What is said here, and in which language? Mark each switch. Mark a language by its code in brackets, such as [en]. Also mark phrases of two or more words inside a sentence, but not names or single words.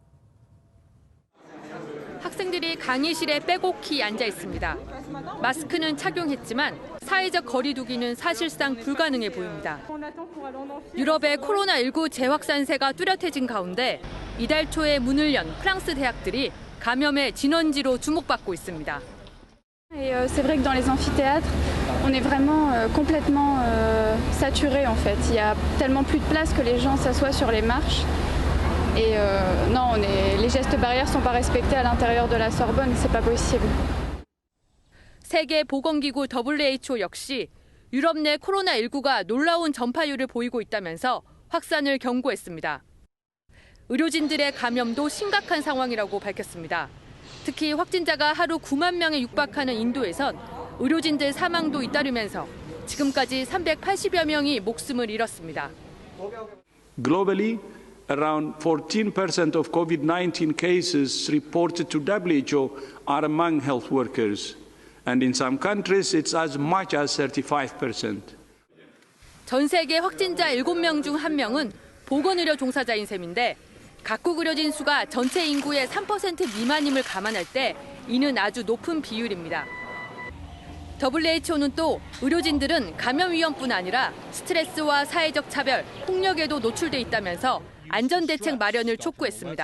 [ko] 학생들이 강의실에 빼곡히 앉아 있습니다. 마스크는 착용했지만 사회적 거리 두기는 사실상 불가능해 보입니다. 유럽의 코로나19 재확산세가 뚜렷해진 가운데 이달 초에 문을 연 프랑스 대학들이 감염의 진원지로 주목받고 있습니다. [fr] C'est vrai que dans les amphithéâtres, on est vraiment complètement saturé en fait. Il y a tellement plus de place que les gens s'assoient sur les marches. Et non, les gestes barrières sont pas respectés à l'intérieur de la Sorbonne, c'est pas possible. [ko] 세계 보건기구 WHO 역시 유럽 내 코로나19가 놀라운 전파율을 보이고 있다면서 확산을 경고했습니다. 의료진들의 감염도 심각한 상황이라고 밝혔습니다. 특히 확진자가 하루 9만 명에 육박하는 인도에선 의료진들 사망도 잇따르면서 지금까지 380여 명이 목숨을 잃었습니다. [en] Globally, around 14% of COVID-19 cases reported to WHO are among health workers, and in some countries it's as much as 35%. [ko] 전 세계 확진자 7명 중 1명은 보건의료 종사자인 셈인데 각국 의료진 수가 전체 인구의 3% 미만임을 감안할 때 이는 아주 높은 비율입니다. WHO는 또 의료진들은 감염 위험뿐 아니라 스트레스와 사회적 차별, 폭력에도 노출돼 있다면서 안전 대책 마련을 촉구했습니다.